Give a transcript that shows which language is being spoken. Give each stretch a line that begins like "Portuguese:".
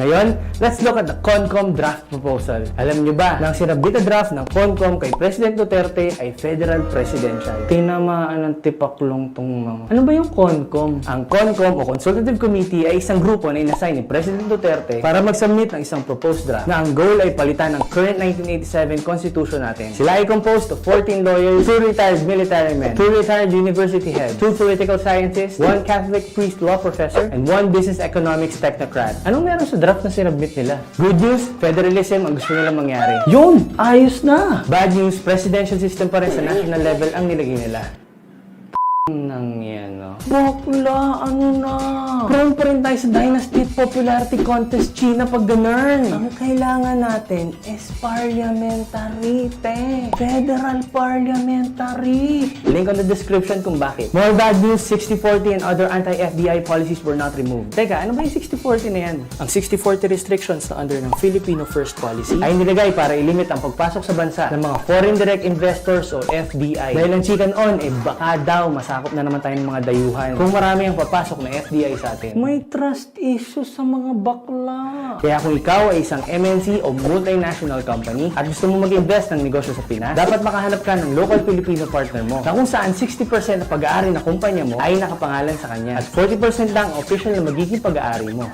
English: Ngayon, let's look at the CONCOM draft proposal.
Filipino: Alam niyo ba, nang sinabit na draft ng CONCOM kay President Duterte ay Federal Presidential. Tinamaan ng tipaklong tong mga. Ano ba yung CONCOM? Ang CONCOM o Consultative Committee ay isang grupo na inassign ni President Duterte para mag-submit ng isang proposed draft na ang goal ay palitan ng current 1987 Constitution natin. Sila ay
English: composed of 14 lawyers, 2 retired military men, 2 retired university heads, 2 political scientists, 1 Catholic priest law professor, and 1 business economics technocrat.
Filipino: Anong meron sa draft na sinabit nila?
English: Good news,
Filipino: federalism ang gusto nila mangyari. Yun! Ayos na!
English: Bad news,
Filipino: presidential system pa rin sa national level ang nilagay nila. nang yan, no? Bakla, ano na? Prone pa rin tayo sa Dynasty Popularity Contest China pag ganun. Ang kailangan natin is parliamentary, te. Federal parliamentary. Link on the description kung bakit.
English: More bad news, 60-40 and other anti-FDI policies were not removed.
Filipino: Teka, ano ba yung 60-40 na yan? Ang 60-40 restrictions na under ng Filipino First Policy ay nilagay para ilimit ang pagpasok sa bansa ng mga foreign direct investors o FDI. Dahil ang chikan on, baka daw masakop na naman tayo ng mga dayuhan kung marami ang papasok na FDI sa atin. May trust issues sa mga bakla. Kaya kung ikaw ay isang MNC o multinational company at gusto mo mag-invest ng negosyo sa Pinas, dapat makahanap ka ng local Filipino partner mo na kung saan 60% ng pag-aari ng kumpanya mo ay nakapangalan sa kanya at 40% lang official na magiging pag-aari mo.